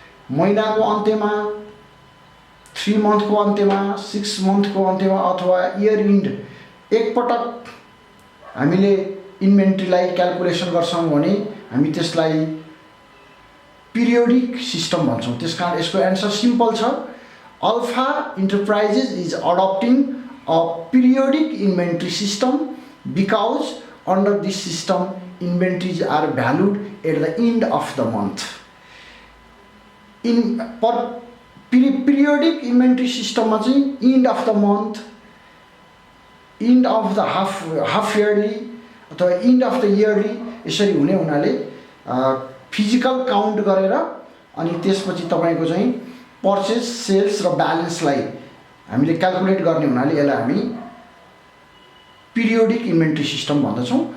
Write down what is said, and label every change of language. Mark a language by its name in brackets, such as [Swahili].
[Nepali] महिनाको अन्त्यमा, 3 मन्थको अन्त्यमा, 6 मन्थको अन्त्यमा अथवा इयर इन्ड एकपटक हामीले इन्भेन्ट्रीलाई क्याल्कुलेसन गर्छौँ भने हामी त्यसलाई पिरियोडिक सिस्टम भन्छौँ। त्यसकारण यसको एन्सर सिम्पल छ। [English] Alpha Enterprises is adopting a periodic inventory system because under this system inventories are valued at the end of the month. In periodic inventory system [Nepali] मा चाहिँ [English] end of the month, end of the half yearly [Nepali] अथवा [English] end of the yearly [Nepali] यसरी हुने हुनाले physical count गरेर अनि त्यसपछि तपाईको चाहिँ पर्चेज सेल्स र ब्यालेन्सलाई हामीले क्याल्कुलेट गर्ने हुनाले यसलाई हामी पिरियोडिक इन्भेन्ट्री सिस्टम भन्दछौँ।